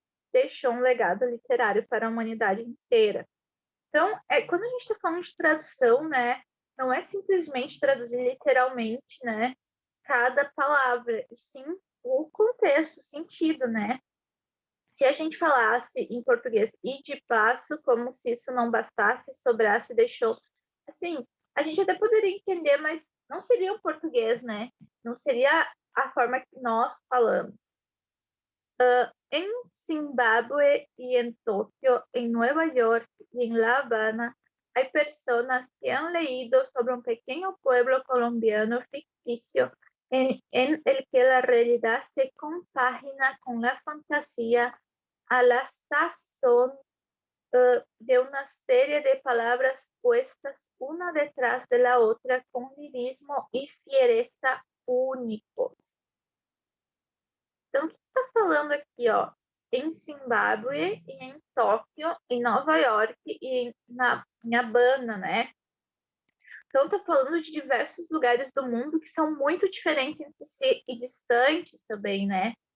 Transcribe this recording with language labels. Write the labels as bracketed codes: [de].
[pt] Deixou um legado literário para a humanidade inteira. Então, quando a gente está falando de tradução, né, não é simplesmente traduzir literalmente, né, cada palavra, e sim o contexto, o sentido, né? Se a gente falasse em português e de passo, como se isso não bastasse, sobrasse, deixou. Assim, a gente até poderia entender, mas não seria o português, né? Não seria a forma que nós falamos. [es] En Zimbabue y en Tokio, en Nueva York y en La Habana, hay personas que han leído sobre un pequeño pueblo colombiano ficticio en el que la realidad se compagina con la fantasía a la sazón de una serie de palabras puestas una detrás de la otra con lirismo y fiereza únicos. [pt] Então, o que está falando aqui, ó? Em Zimbábue, e em Tóquio, em Nova York e em Habana, né? Então, está falando de diversos lugares do mundo que são muito diferentes entre si e distantes também, né?